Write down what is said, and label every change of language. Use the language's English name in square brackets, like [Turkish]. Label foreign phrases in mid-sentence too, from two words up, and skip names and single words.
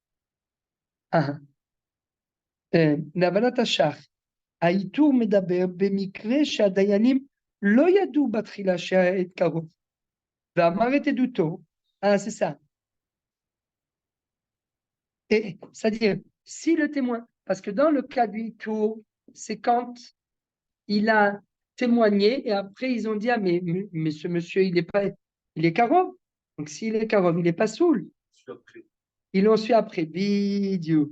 [Hebrew] להבנת השח, האיתור מדבר במקרה שהדיינים לא ידעו בתחילה שהעד קרוב, ואמר את עדותו, [French] c'est ça. C'est-à-dire, si le témoin, parce que dans le cas du itur, c'est quand il a témoigné et après ils ont dit, ah mais ce monsieur, il est karov. Donc s'il est karov, il n'est pas soul. Ils l'ont su après, bidiouk.